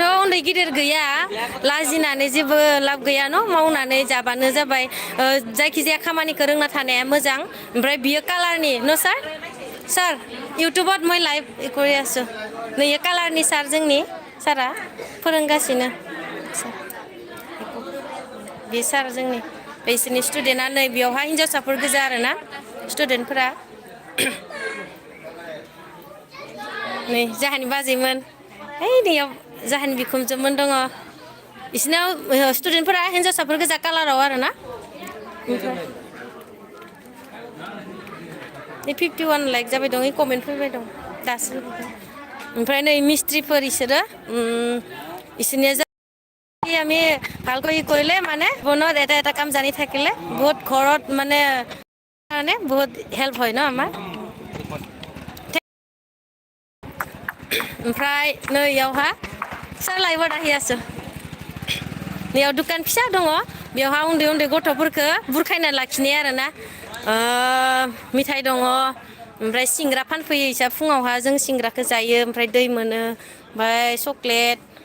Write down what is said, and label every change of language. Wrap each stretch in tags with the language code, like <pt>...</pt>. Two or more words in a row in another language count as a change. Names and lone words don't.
<brx>उन्दै गिदिर गैया लाजिनानै जेबो लाब गैया न मावनानै जाबानो जाबाय जायखिजाया खामानिखौ रोंना थानाया मोजां ओमफ्राय बियो कालारनि न सार इउटुबाव</brx> <as>মই লাইভ কৰি আছো</as> <brx>नै कालारनि सार जोंनि सारा फोरोंगासिनो बे सार जोंनि बिसोरनि स्टुडेन्टआ नै बेयावहाय हिन्जावसाफोर गोजा आरोना स्टुडेन्टफोरा नै जाहानि बाजैमोन ओइ नैयाव जाहानि बिखुनजोमोन दङ बिसोरनाव स्टुडेन्टफोरा हिन्जावसाफोर गोजा कालाराव आरोना ओमफ्राय 51 लाइक जाबाय दं कमेन्ट फैबाय दं दासो ओमफ्राय नै मिस्ट्रिफोर इसोरो इसोरनिया</brx> <as>আমি ভালকৈ কৰিলে মানে বনত এটা কাম জানি থাকিলে বহুত ঘৰত মানে বহুত হেল্প হয় ন আমাৰ</as> <brx>ओमफ्राय नैयावहा सार लाइभआव दाहि आसो नैयाव दुकान फिसा दङ बेयावहा उन्दै उन्दै गथ'फोरखौ बुरखायना लाखिनाय आरोना मिथाइ दङ ओमफ्राय सिंग्रा फानफैयो इसा फुङावहा जों सिंग्राखौ जायो ओमफ्राय दै मोनो ओमफ्राय चक्लेट</brx>